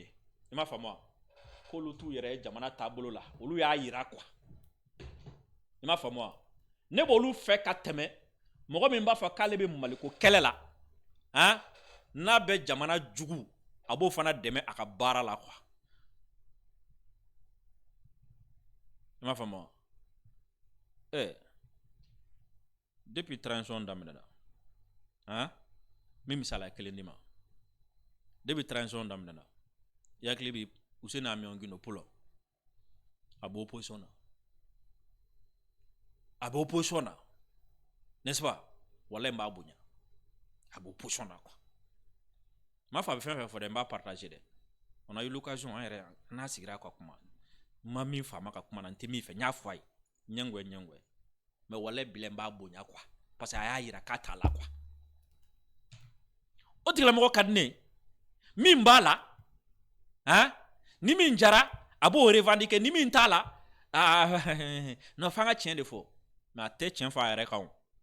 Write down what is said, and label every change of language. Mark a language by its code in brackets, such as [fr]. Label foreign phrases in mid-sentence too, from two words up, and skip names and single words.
[bm] ye i m'a faamu wa k'olu t'u yɛrɛ ye jamana taabolo la olu y'a yira quoi i m'a faamu wa ne b'olu fɛ ka tɛmɛ mɔgɔ min b'a fɔ k'ale bɛ Maliko kɛlɛ la n'a bɛ jamana jugu a b'o fana dɛmɛ a ka baara la quoi i m'a faamu wa [fr] depuis transition [bm] daminɛna min misaliya kelen di ma [fr] depuis transition [bm] daminɛna i hakili bɛ Useni Amion Gino Polo a bɛ opposition na [fr] n'est-ce pas [bm] walahi n b'a bonya a bɛ opposition na quoi m'a fɔ a bɛ fɛn fɛn fɔ dɛ n b'a partager dɛ [fr] on a eu l'occasion [bm] an yɛrɛ n'a sigira ka kuma n ma min faama ka kuma na n tɛ min fɛ n y'a fɔ a ye ɲɛngoya mais walahi bilen n b'a bonya quoi [fr] parce que [bm] a y'a yira k'a t'a la quoi o tigilamɔgɔ ka di ne min b'a la ni min jara a b'o revendiquer ni min t'a la non f'an ka tiɲɛ de fɔ mais a tɛ tiɲɛ fɔ a yɛrɛ kan o